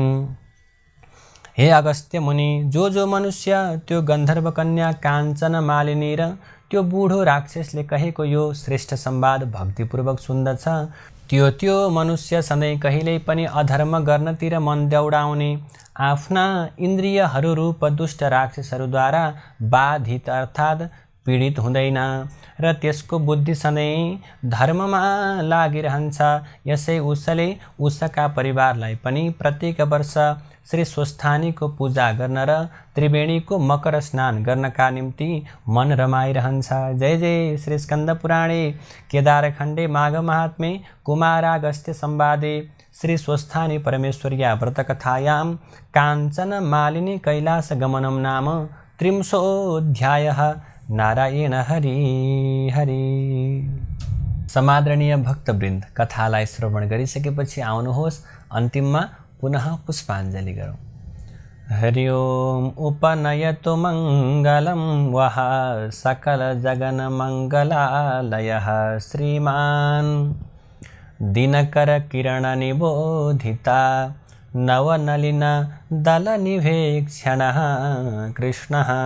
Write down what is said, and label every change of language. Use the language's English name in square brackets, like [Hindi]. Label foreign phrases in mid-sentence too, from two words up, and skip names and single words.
[Nepali] हे अगस्त्य मुनि, जो मनुष्य त्यो गन्धर्व कन्या काञ्चन मालिनी र त्यो बुढो राक्षसले कहेको यो श्रेष्ठ संवाद भक्तिपूर्वक सुन्दछ त्यो मनुष्य सधैँ कहिल्यै पनि अधर्म गर्नतिर मन दौडाउने, आफ्ना इन्द्रियहरू रूप दुष्ट राक्षसहरूद्वारा बाधित अर्थात् पीडित हुँदैन र त्यसको बुद्धि सधैँ धर्ममा लागिरहन्छ। यसै उसले उसका परिवारलाई पनि प्रत्येक वर्ष श्री स्वस्थानीको पूजा गर्न र त्रिवेणीको मकर स्नान गर्नका निम्ति मन रमाइरहन्छ। [Sanskrit] जय जय श्री स्कन्द पुराणे केदारखण्डे माघ महात्मे कुमारागस्त्य संवादे श्री स्वस्थानी परमेश्वर्या व्रतकथायां काञ्चन मालिनी कैलास गमनं नाम 30 नारायण हरि हरि। [Nepali] समादरणीय भक्तवृन्द, कथालाई श्रवण गरिसकेपछि आउनुहोस् अन्तिममा पुनः पुष्पाञ्जलि गरौँ। [Sanskrit] हरि ओम उपनयतु मङ्गलं वः सकल जगन मङ्गलालयः श्रीमान् दिनकर किरण निबोधिता नवनलिन दल निवेक्षणः कृष्णः